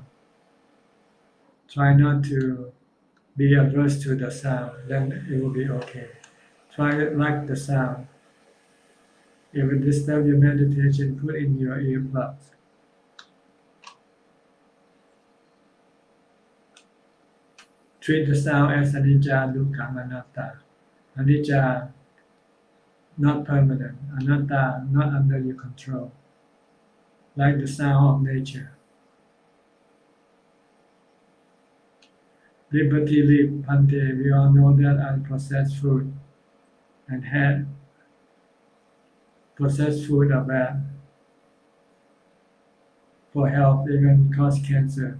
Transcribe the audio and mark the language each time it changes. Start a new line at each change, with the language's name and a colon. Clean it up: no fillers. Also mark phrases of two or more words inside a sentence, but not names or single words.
English: Try not to be averse to the sound, then it will be okay. Try it like the sound. If it disturbs your meditation, put in your earplugs. Treat the sound as
Pali: anicca, dukkha, anatta.
English: Anicca, not permanent. Anatta, not under your control. Like the sound of nature. Liberty Lip, Pante, we all know that unprocessed food and had processed food are bad for health, even cause cancer.